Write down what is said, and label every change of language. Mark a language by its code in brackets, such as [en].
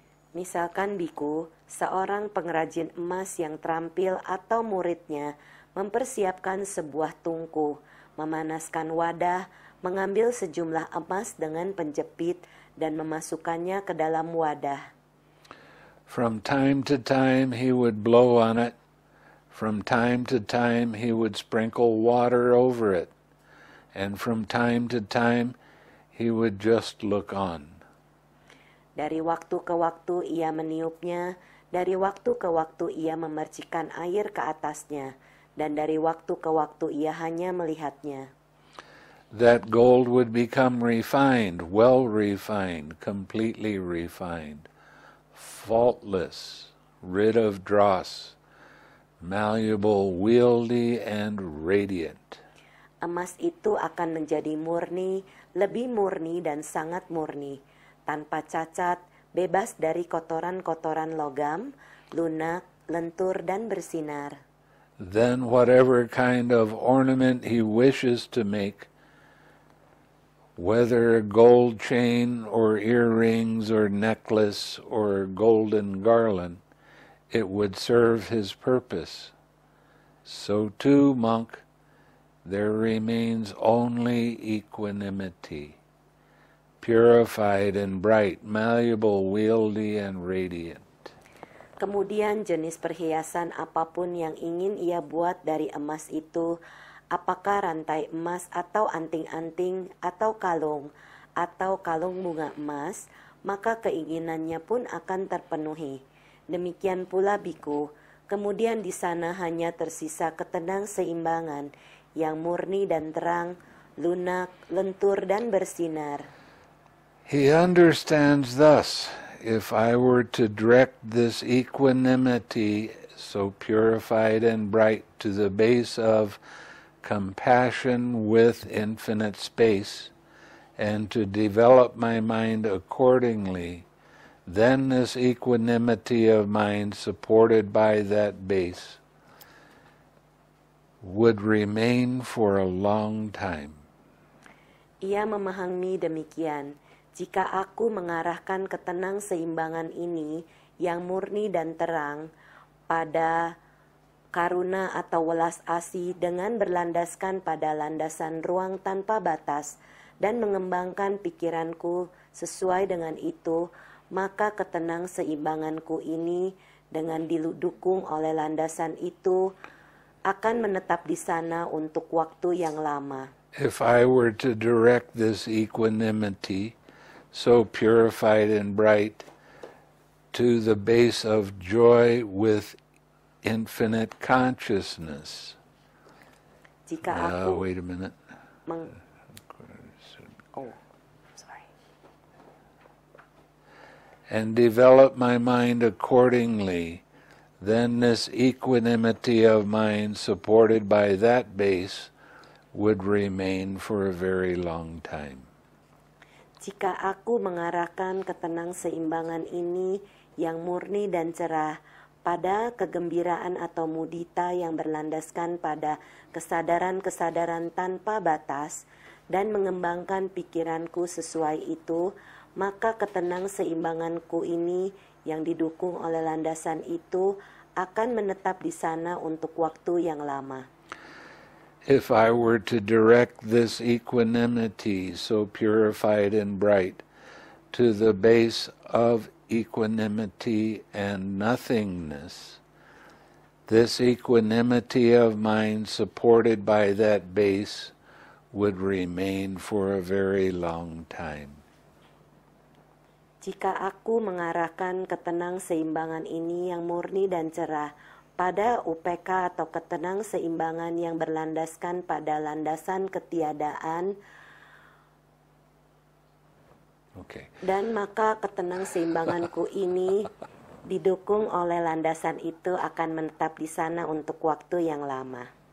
[id] Misalkan biku, seorang pengrajin emas yang terampil atau muridnya mempersiapkan sebuah tungku, memanaskan wadah, mengambil sejumlah emas dengan penjepit dan memasukkannya ke dalam wadah. [en] From time to time he would blow on it. From time to time he would sprinkle water over it. And from time to time he would just look on. [id] Dari waktu ke waktu ia meniupnya, dari waktu ke waktu ia memercikan air ke atasnya, dan dari waktu ke waktu ia hanya melihatnya. [en] That gold would become refined, well refined, completely refined, faultless, rid of dross, malleable, wieldy, and radiant. [id] Emas itu akan menjadi murni, lebih murni dan sangat murni, tanpa cacat, bebas dari kotoran-kotoran logam, lunak, lentur, dan bersinar. [en] Then whatever kind of ornament he wishes to make, whether a gold chain or earrings or necklace or golden garland, it would serve his purpose. So too, monk, there remains only equanimity, purified and bright, malleable, wieldy, and radiant. [id] Kemudian jenis perhiasan apapun yang ingin ia buat dari emas itu, apakah rantai emas atau anting-anting atau kalung bunga emas, maka keinginannya pun akan terpenuhi. Demikian pula biku, kemudian di sana hanya tersisa ketenang-seimbangan yang murni dan terang, lunak, lentur, dan bersinar. [en] He understands thus, if I were to direct this equanimity so purified and bright to the base of compassion with infinite space, and to develop my mind accordingly, then this equanimity of mind supported by that base would remain for a long time. [id] Ia memahami demikian, jika aku mengarahkan ketenang-seimbangan ini yang murni dan terang pada karuna atau welas asih dengan berlandaskan pada landasan ruang tanpa batas dan mengembangkan pikiranku sesuai dengan itu, maka ketenang-seimbanganku ini dengan didukung oleh landasan itu akan menetap di sana untuk waktu yang lama. [en] If I were to direct this equanimity, so purified and bright, to the base of joy with infinite consciousness. [id] Jika aku [en] Wait a minute. Sorry. And develop my mind accordingly, then this equanimity of mind supported by that base would remain for a very long time. [id] Jika aku mengarahkan ketenang-seimbangan ini yang murni dan cerah pada kegembiraan atau mudita yang berlandaskan pada kesadaran-kesadaran tanpa batas dan mengembangkan pikiranku sesuai itu, maka ketenang-seimbanganku ini yang didukung oleh landasan itu akan menetap di sana untuk waktu yang lama. [en] If I were to direct this equanimity so purified and bright to the base of equanimity and nothingness, this equanimity of mind supported by that base would remain for a very long time. [id] Jika aku mengarahkan ketenang-seimbangan ini yang murni dan cerah pada UPK atau ketenang-seimbangan yang berlandaskan pada landasan ketiadaan, dan maka ketenang-seimbanganku ini didukung oleh landasan itu akan menetap di sana untuk waktu yang lama.